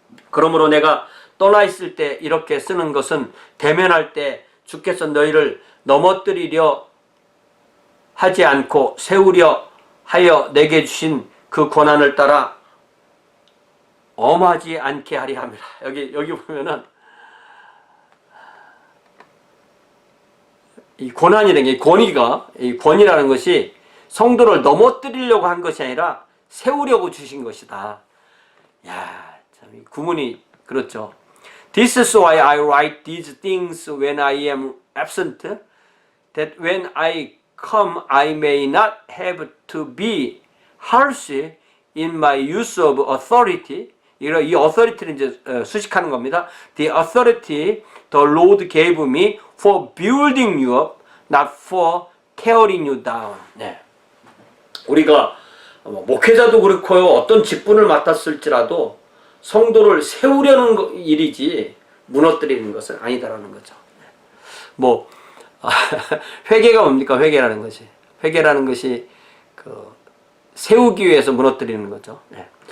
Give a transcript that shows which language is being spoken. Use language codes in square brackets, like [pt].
[ko] 그러므로 내가 떠나 있을 때 이렇게 쓰는 것은 대면할 때 주께서 너희를 넘어뜨리려 하지 않고 세우려 하여 내게 주신 그 권한을 따라 엄하지 않게 하리 함이라. 여기 보면은 이 고난이라는 게 이 권이라는 것이 성도를 넘어뜨리려고 한 것이 아니라 세우려고 주신 것이다. 야, 참 구문이 그렇죠. [en] This is why I write these things when I am absent, that when I come I may not have to be harsh in my use of authority. [ko] 이 authority를 이제 수식하는 겁니다. [en] The authority the Lord gave me for building you up, not for tearing you down. [ko] 네. 우리가 목회자도 그렇고요. 어떤 직분을 맡았을지라도 성도를 세우려는 일이지 무너뜨리는 것은 아니다라는 거죠. 뭐 회개가 뭡니까? 회개라는 것이 세우기 위해서 무너뜨리는 거죠. 네.